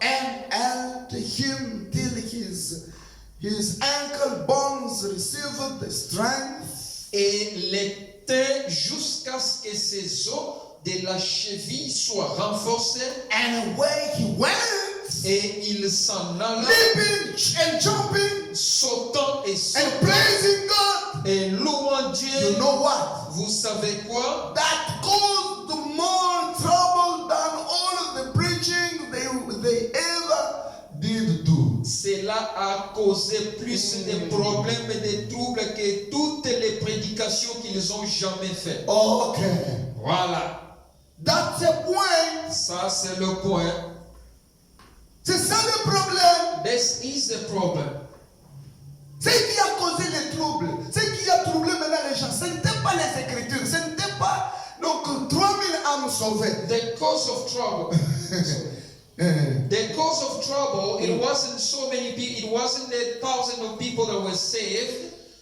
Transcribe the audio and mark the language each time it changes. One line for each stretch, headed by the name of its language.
English: and helped him till his ankle bones received the strength.
French: et les tint jusqu'à ce que ses os de la cheville soient renforcés.
English: And away he went,
French: Et il s'en alla,
English: leaping and jumping
French: sautant et
English: and
French: sautant
English: praising God.
French: et louant
English: You
French: Dieu.
English: know what?
French: Vous savez quoi?
English: That caused more trouble than all of the preaching they ever did do.
French: Cela a causé plus de problèmes et de troubles que toutes les prédications qu'ils ont jamais faites.
English: Okay.
French: Voilà.
English: That's a point.
French: Ça, c'est le point. C'est ça le problème.
English: This is the problem.
French: Ce qui a causé les troubles, ce qui a troublé maintenant les gens, ce n'était pas les Écritures, ce n'était pas donc 3000 âmes sauvées.
English: The cause of trouble. The cause of trouble, it wasn't so many people, it wasn't the thousands of people that were saved.